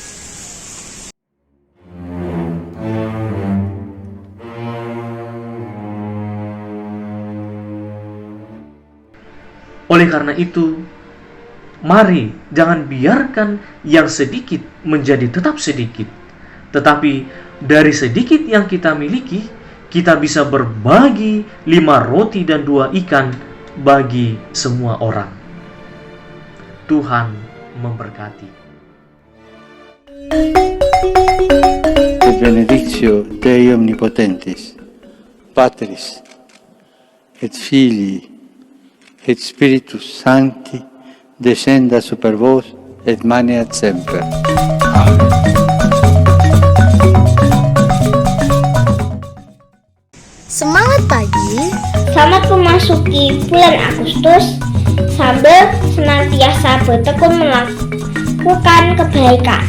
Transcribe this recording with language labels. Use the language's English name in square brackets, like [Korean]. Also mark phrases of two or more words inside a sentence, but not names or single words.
[Indonesian] Oleh karena itu, mari jangan biarkan yang sedikit menjadi tetap sedikit. Tetapi dari sedikit yang kita miliki, kita bisa berbagi 5 roti dan 2 ikan bagi semua orang. Tuhan memberkati. [Latin] Et benedictio Dei Omnipotentis, Patris, et Filii, et Spiritus Sancti, descenda super vos et maneat semper. [Indonesian] Amen. Semangat pagi, Selamat memasuki bulan Agustus sambil senantiasa bertekun melakukan kebaikan.